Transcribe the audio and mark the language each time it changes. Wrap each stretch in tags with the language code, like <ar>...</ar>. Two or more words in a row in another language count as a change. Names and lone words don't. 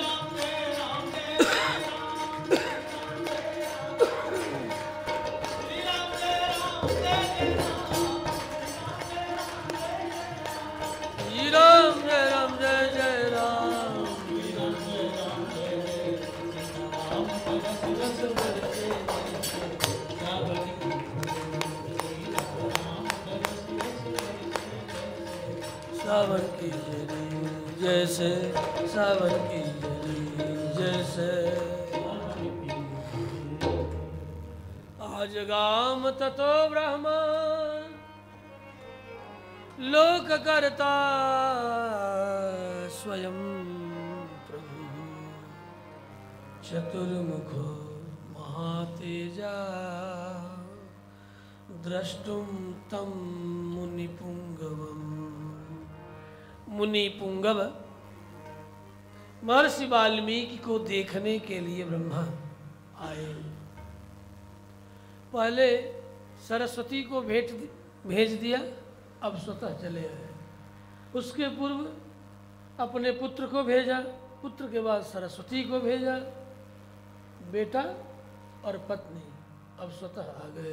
<hi>श्री राम जय राम जय जय राम, श्री राम जय राम जय जय राम, रस रस बरसे जैसे सावन की जोड़ी, राम रस रस बरसे जैसे सावन की जरी जैसे सावन की जरी जैसे</hi> <sa>आज गाम ततो ब्रह्मा लोक करता स्वयं प्रभु चतुर्मुखो महातेजा द्रष्टुम तम मुनिपुंगवम।</sa> <hi>मुनिपुंगव महर्षि वाल्मीकि को देखने के लिए ब्रह्मा आए। पहले सरस्वती को भेज दिया, अब स्वतः चले आए। उसके पूर्व अपने पुत्र को भेजा, पुत्र के बाद सरस्वती को भेजा, बेटा और पत्नी, अब स्वतः आ गए।</hi>